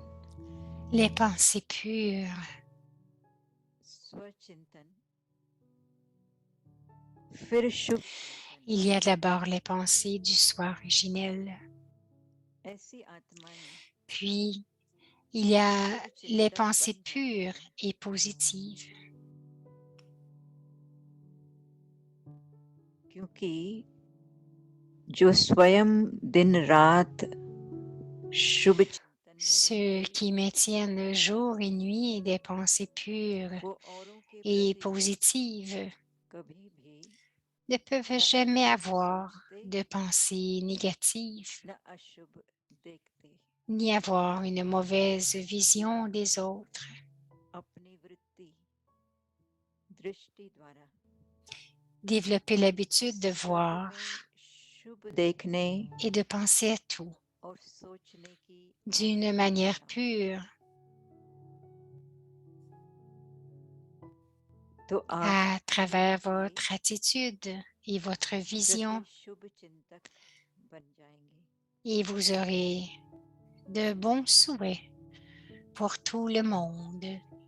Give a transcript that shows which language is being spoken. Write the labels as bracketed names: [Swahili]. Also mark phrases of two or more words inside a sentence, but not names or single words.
[French] Les pensées pures. [Hindi] स्वचिंतन फिर शुभ [French] Il y a d'abord les pensées du soi originel, [Hindi] ऐसी आत्माएं [French] puis il y a les pensées pures et positives, [Hindi] क्योंकि जो स्वयं दिन रात शुभ चिंतन में [French] ceux [Hindi] रहते, [French] qui maintiennent jour et nuit des pensées pures [Hindi] वो औरों के [French] et [Hindi] प्रति [French] positives [Hindi] कभी भी [French] ne peuvent [Hindi] न [French] jamais [Hindi] अशुभ [French] avoir [Hindi] सोचते [French] de pensées négatives, [Hindi] न अशुभ देखते. [French] ni avoir une mauvaise vision des autres. [Hindi] अपनी वृत्ति दृष्टि द्वारा [French] Développer l'habitude de [Hindi] सब [French] voir [Hindi] में शुभ देखने [French] et de penser à tout [Hindi] और सोचने की [French] d'une [Hindi] आदत [French] manière [Hindi] बनाना। [French] pure [Hindi] तो आप [French] à travers [Hindi] के [French] votre attitude et votre vision, [Hindi] प्रति शुभ चिंतक बन जाएंगे. [French] et vous aurez de bons souhaits pour tout le monde.